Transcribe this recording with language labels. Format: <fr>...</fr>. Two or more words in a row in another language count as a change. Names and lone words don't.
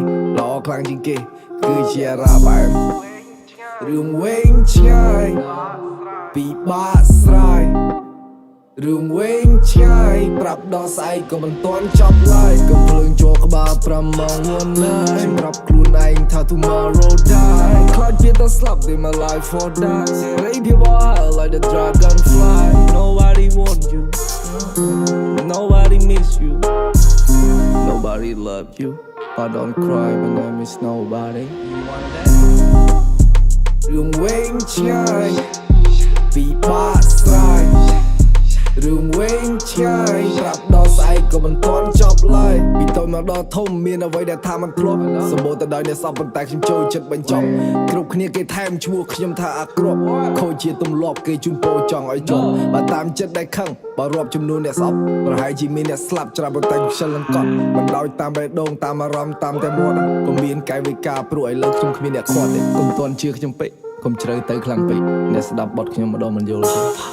<km>ល្អខ្លាំងជាងគេគឺជាអារ៉ាបាយរឿងវែងឆ្ងាយពីបាក់ស្រាយរឿងវែង ឆ្ងាយប្រាប់ដល់ស្អែកក៏មិនទាន់ចប់ឡើយកំភ្លើងចូលក្បាល5ម៉ោង</km> <en>1 night</en> <km>សម្រាប់ខ្លួនឯងថា</km> <en>tomorrow die</en> <km>ខ្លាចជាទៅស្លាប់</km> <en>they my life for die សេរីភាព like the dragonfly nobody want you nobody miss you nobody love you I don't cry when I miss nobody</en> <km>រឿងវែងឆ្ងាយពីបាក់ស្រាយរឿងវែងឆ្ងាយប្រាប់ដល់ស្អែកក៏មិនទាន់ចប់ឡើយពីតូចមកដល់ធំ មានអ្វីដែលថាមិនធ្លាប់សម្បូរទៅដោយអ្នកសពប៉ុន្តែខ្ញុំចូលចិត្តបញ្ចប់គ្រប់គ្នាគេថែមឈ្មោះខ្ញុំថាអាក្រក់ខូចជាទម្លាប់គេជូនពោចង់ឲ្យចប់បើតាមចិត្តដែលខឹងបើរាប់ចំនួនអ្នកស្អប់ប្រហែលជាមានអ្នកស្លាប់ច្រើនប៉ុន្តែខ្ជិលនឹងកត់មិនដោយតាមបេះដូងតាមអារម្មណ៍តាមតែមាត់ក៏មានកាយវិការព្រោះឥឡូវខ្ញុំគ្មានអ្នកខ្វាត់ទេកុំទាន់ជឿខ្ញុំពេកកុំជ្រៅទៅខ្លាំងពេកអ្នកស្ដាប់បទខ្ញុំម្ដងមិនយល់ទេ</km>